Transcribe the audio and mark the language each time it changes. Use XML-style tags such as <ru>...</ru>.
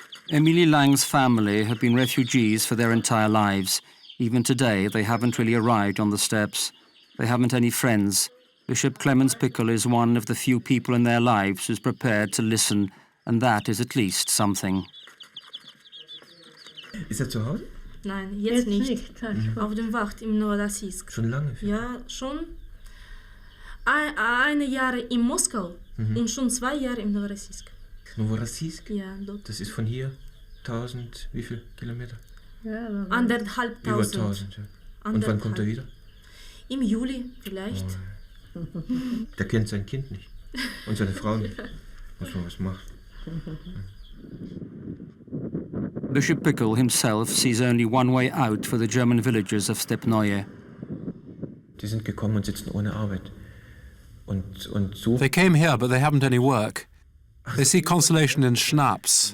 <en>Emilie Lang's family have been refugees for their entire lives. Even today, they haven't really arrived on the steppes. They haven't any friends. Bishop Clemens Pickel is one of the few people in their lives who's prepared to listen, and that is at least something.</en> <de>Ist er zu Hause? Nein, jetzt nicht. Auf dem Wacht im Novorossiysk. Schon lange? Ja, schon ein Jahr in Moskau und schon 2 Jahre im Novorossiysk. Novorossiysk? Ja, dort. Das ist von hier 1000, wie viel Kilometer? Ja, 1.500. Über 1000, ja. Und wann kommt er wieder? Im Juli vielleicht. Oh. Der kennt sein Kind nicht. Und seine Frau nicht. Muss man was machen.</de> <en>Bishop Pickel himself sees only one way out for the German villagers of Stepnoye.</en> <de>Die sind gekommen und sitzen ohne Arbeit. Und so</de> <en>They came here, but they haven't any work. They see consolation in schnapps.</en>